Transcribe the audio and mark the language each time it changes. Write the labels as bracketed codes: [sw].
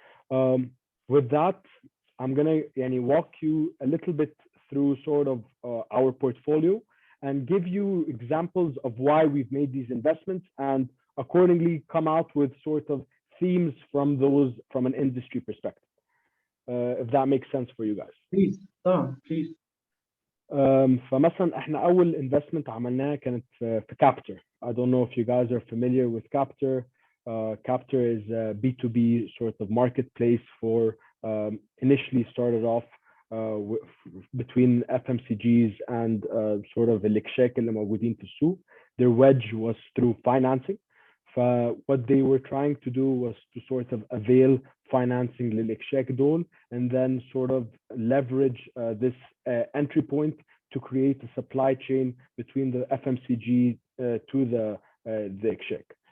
[en] With that, I'm gonna walk you a little bit through sort of our portfolio and give you examples of why we've made these investments, and accordingly come out with sort of themes from an industry perspective. If that makes sense for you guys. Please. Please. [ar] فمثلا احنا اول investment عملناها كانت في Capter. [en] I don't know if you guys are familiar with Capter. Capter is a B2B sort of marketplace for initially started off between FMCGs and sort of [ar] الإكشاك اللي موجودين في السوق. [en] Their wedge was through financing. What they were trying to do was to sort of avail financing [ar] للإكشاك دول, [en] and then sort of leverage this entry point to create a supply chain between the FMCG to the إكشاك.